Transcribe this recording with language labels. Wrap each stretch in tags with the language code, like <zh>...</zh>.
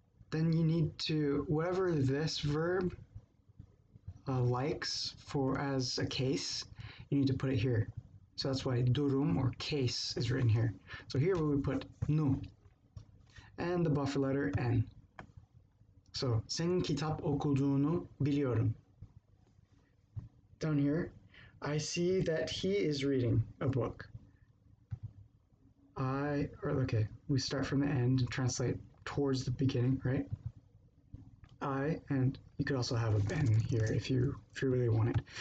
<en>Then you need to, whatever this verb likes for as a case, you need to put it here. So that's why durum or case is written here. So here we would put nu and the buffer letter n.</en> <tr>So senin kitap okuduğunu biliyorum.</tr> <en>Down here, I see that he is reading a book. Okay, we start from the end and translate towards the beginning, right? And you could also have a ben here if you really want it.</en>